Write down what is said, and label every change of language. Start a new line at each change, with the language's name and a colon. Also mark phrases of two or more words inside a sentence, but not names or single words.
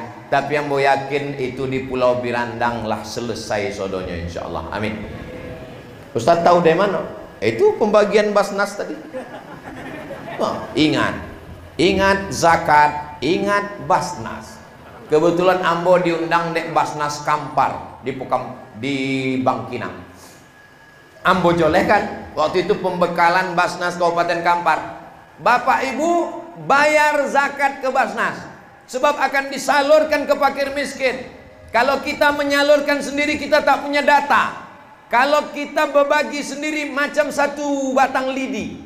Indonesian: Tapi yang mau yakin itu di Pulau Birandang lah selesai sodonya insya Allah. Amin. Ustaz tahu dari mana? Itu pembagian Basnas tadi. Oh, ingat zakat, ingat Basnas.
Minangkabau: Kebetulan ambo diundang dek Basnas Kampar di Bangkinang. Ambo joleh kan, waktu itu pembekalan Basnas Kabupaten Kampar.
Indonesian: Bapak Ibu bayar zakat ke Basnas, sebab akan disalurkan ke fakir miskin. Kalau kita menyalurkan sendiri kita tak punya data. Kalau kita berbagi sendiri macam satu batang lidi.